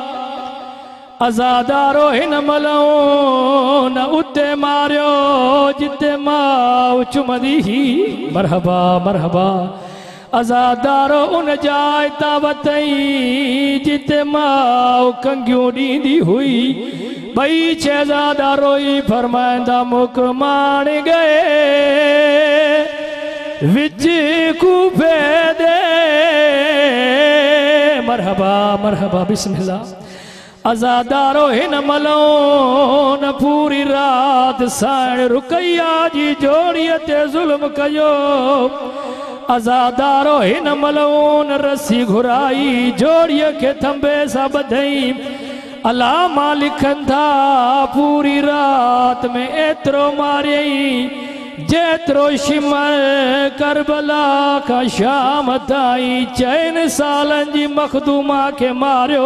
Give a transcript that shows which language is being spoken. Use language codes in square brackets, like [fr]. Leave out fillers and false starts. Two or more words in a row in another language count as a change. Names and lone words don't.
[sd] अज़ादारो हिन मलऊन उते मारियो जिते माउ चुमंदी ही। [ar] مرحبا مرحبا. [sd] अज़ादारो उन जाइ ता वतई जिते माउ कंगियूं ॾींदी हुई। [skr] ॿई शहज़ादा रोई फरमाईंदा मुख माण गए विच कूफे दे। [ar] مرحبا مرحبا بسم الله. [sd] अज़ादारो हिन मलऊन पूरी रात साण रुकैया जी जोड़ीअ ते ज़ुल्म कयो। अज़ादारो हिन मलऊन रस्सी घुराई, जोड़ीअ खे थंबे सां ॿधई। अलामा लिखनि था पूरी रात में एतिरो मारियई जेतिरो शिमर करबला खां शाम ताईं 4 सालनि जी मखदूमा खे मारियो।